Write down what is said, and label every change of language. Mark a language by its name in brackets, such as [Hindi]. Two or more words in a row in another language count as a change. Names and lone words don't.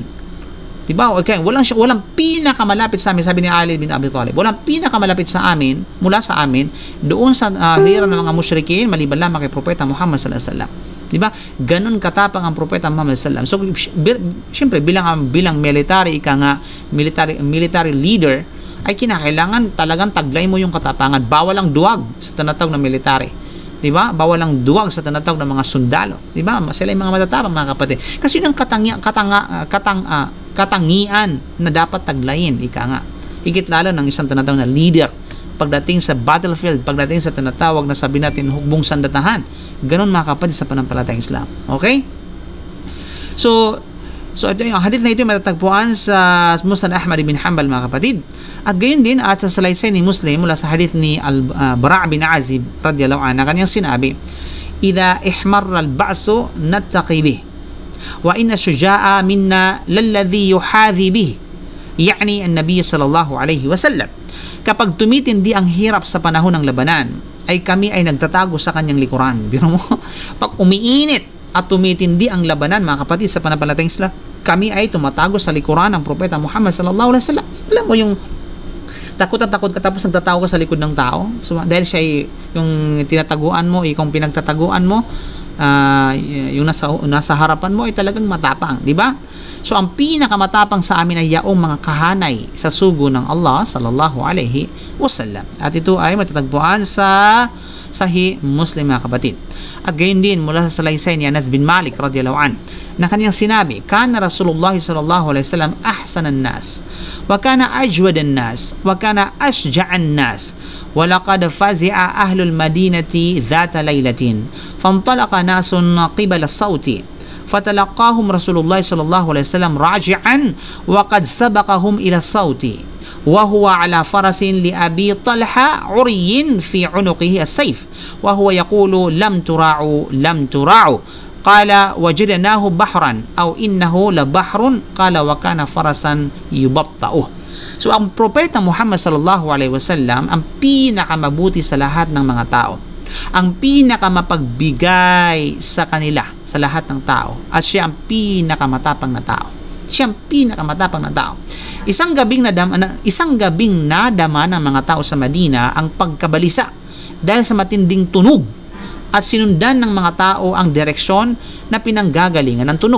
[Filipino] Diba? Okay, walang pinakamalapit sa amin, sabi ni Ali bin Abi Talib. Walang pinakamalapit sa amin, mula sa amin, doon sa hilira ng mga mushrikin, maliban lamang kay Propeta Muhammad [Arabic] صلى الله عليه وسلم. [Filipino] Diba? Ganon katapang ang Propeta Muhammad [Arabic] صلى الله عليه وسلم. [Filipino] So, siyempre, bilang [English] military leader, [Filipino] ay kinakailangan talagang taglay mo yung katapangan. Bawal ang duwag sa tinatawag na military. Diba? Bawal ang duwag sa tinatawag ng mga sundalo. Diba? Sila yung mga matatapang, mga kapatid. Kasi yun ang katangian na dapat taglayin, higit lalo ng isang tinatawag na leader pagdating sa battlefield, pagdating sa tinatawag na sabi natin hukbong sandatahan. Ganon, mga kapatid, sa pananampalatayang Islam. Okay? So ito yung hadith na ito matatagpuan sa Musnad Ahmad bin Hanbal, mga kapatid. At gayon din at sa salaysay ni Muslim mula sa hadith ni Bara' bin Azib [Arabic] رضي الله عنه, [Filipino] kanyang sinabi, [Arabic] إذا احمر البأس نتقي به وإن شجاعا منا للذي يحاذي به يعني النبي صلى الله عليه وسلم. [Filipino] Kapag tumitindi ang hirap sa panahon ng labanan, ay kami ay nagtatago sa kanyang likuran. Biro mo, pag umiinit at tumitindi ang labanan, mga kapatid, sa pananampalatayang Islam, kami ay tumatago sa likuran ng Propeta Muhammad [Arabic] صلى الله عليه وسلم. [Filipino] Alam mo yung takot ka tapos nagtatago ka sa likod ng tao. So, dahil siya yung tinataguan mo, yung pinagtataguan mo, yung nasa harapan mo ay talagang matapang, di ba? So ang pinakamatapang sa amin ay yaong mga kahanay sa sugo ng Allah [Arabic] صلى الله عليه وسلم. [Filipino] At ito ay matatagpuan sa Sahih Muslim, mga kapatid. At gayon din mula sa salaysay ni Anas bin Malik [Arabic] رضي الله عن [Filipino] na kanyang sinabi, [Arabic] كان رسول الله صلى الله عليه وسلم أحسن الناس وكان أجود الناس وكان أشجع الناس ولقد فزع أهل المدينة ذات ليلة فانطلق ناس قبل الصوت فتلقاهم رسول الله صلى الله عليه وسلم راجعا وقد سبقهم إلى الصوت وهو على فرس لأبي طلحة عري في عنقه السيف وهو يقول لم تراعوا قال وجدناه بحرا أو إنه لبحر قال وكان فرسا يبطأ. [Filipino] So ang propeta Muhammad [Arabic] صلى الله عليه وسلم [Filipino] ang pinakamabuti sa lahat ng mga tao, ang pinakamapagbigay sa kanila sa lahat ng tao, at siya ang pinakamatapang na tao. Siya ang pinakamatapang na tao. Isang gabing nadama ng mga tao sa Madina ang pagkabalisa dahil sa matinding tunog, at sinundan ng mga tao ang direksyon na pinanggagalingan ng tunog.